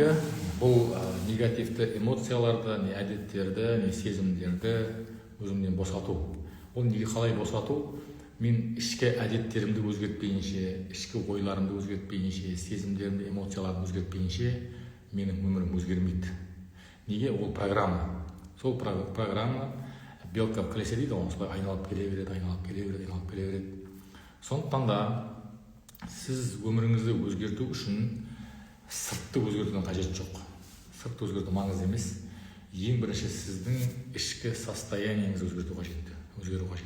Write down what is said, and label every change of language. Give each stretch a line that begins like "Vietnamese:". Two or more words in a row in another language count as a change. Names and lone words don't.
Kazakh: Бұл негативті эмоцияларды, не әдеттерді, не сезімдерді өзімнен босату. Ол неге қалай босату? Мен ішкі әдеттерімді өзгертпейінше, ішкі ойларымды өзгертпейінше, сезімдерімді, эмоцияларымды өзгертпейінше менің өмірім өзгермейді. Неге? Ол программа. Сол программа
Russian: белка в колесе
Kazakh: дейді, оны солай айналып келе береді. Сондықтан да сіз өміріңізді өзгерту үшін сыртты өзгертудің қажет жоқ. Сыртты өзгерту маңызды емес. Ең бірінші сіздің ішкі состояниеңізді өзгерту қажет.